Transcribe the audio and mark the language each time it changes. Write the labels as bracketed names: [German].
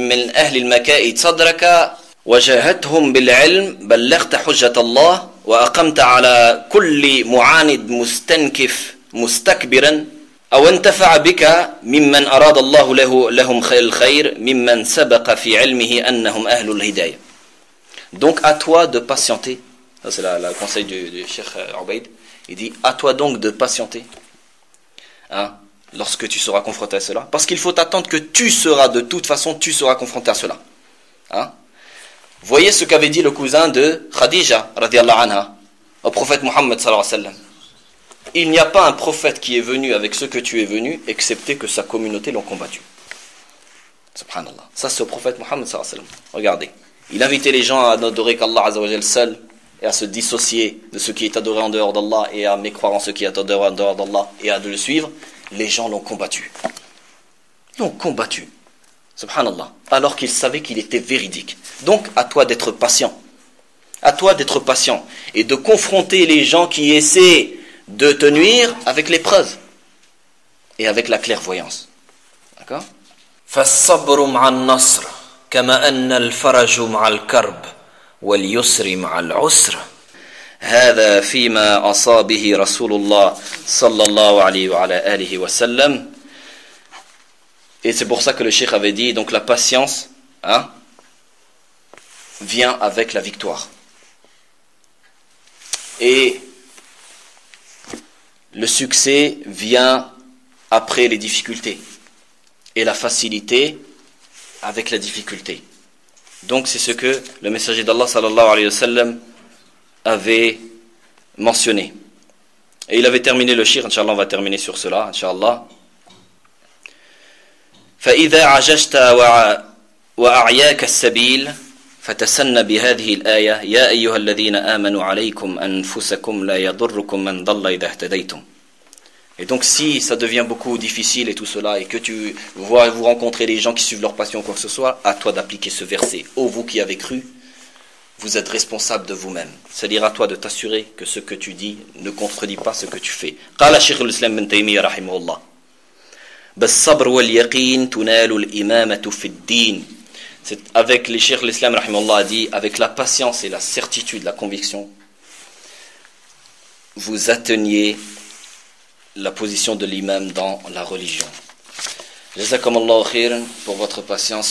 [Arabic] أهل المكائد صدرك وجاهدتهم بالعلم بلغت حجة الله وأقمت على كل معاند مستنكف مستكبرا أو انتفع بك ممن أراد الله له لهم الخير ممن سبق في علمه أنهم أهل الهداية. [French] Donc à toi de patienter. Ça, c'est le conseil du Cheikh Ubaid. Il dit à toi donc de patienter. Hein, lorsque tu seras confronté à cela, parce qu'il faut attendre que tu seras de toute façon tu seras confronté à cela. Hein? Voyez ce qu'avait dit le cousin de Khadija radhiyallahu anha au prophète Mohammed sallallahu alayhi wa sallam. Il n'y a pas un prophète qui est venu avec ce que tu es venu, excepté que sa communauté l'ont combattu. Subhanallah. Ça, c'est au prophète Mohammed sallallahu alayhi wa sallam. Regardez. Il invitait les gens à n'adorer qu'Allah azza wa jal seul, et à se dissocier de ce qui est adoré en dehors d'Allah, et à mécroire en ce qui est adoré en dehors d'Allah, et à le suivre. Les gens l'ont combattu. Ils l'ont combattu. Subhanallah. Alors qu'ils savaient qu'il était véridique. Donc, à toi d'être patient. À toi d'être patient. Et de confronter les gens qui essaient de te nuire avec les preuves et avec la clairvoyance. D'accord ? [Arabic] فالصبر مع النصر كما ان الفرج مع الكرب واليسر مع العسر هذا فيما اصابه رسول الله صلى الله عليه وعلى اله وسلم. [French] Et c'est pour ça que le cheikh avait dit donc la patience hein, vient avec la victoire. Et le succès vient après les difficultés et la facilité avec la difficulté. Donc c'est ce que le messager d'Allah sallallahu alayhi wa sallam avait mentionné. Et il avait terminé le shir, inshallah on va terminer sur cela, inshallah. [Arabic] فَإِذَا عَجَجْتَ وَأَعْيَاكَ السَّبِيلَ فتسن بهذه الآية يا أيها الذين آمنوا عليكم أنفسكم لا يضركم من ضل إذا اهتديتم. [French] Et donc si ça devient beaucoup difficile et tout cela, et que tu vois vous rencontrer les gens qui suivent leur passion ou quoi que ce soit, à toi d'appliquer ce verset. Ô vous qui avez cru, vous êtes responsable de vous-même. C'est-à-dire à toi de t'assurer que ce que tu dis ne contredit pas ce que tu fais. [Arabic] قال شيخ الإسلام بن تيمية رحمه الله بالصبر واليقين تنال الإمامة في الدين. [French] C'est avec les cheikh l'islam, rahimallah, a dit, avec la patience et la certitude, la conviction, vous atteignez la position de l'imam dans la religion. Jazakum Allahu khairan pour votre patience.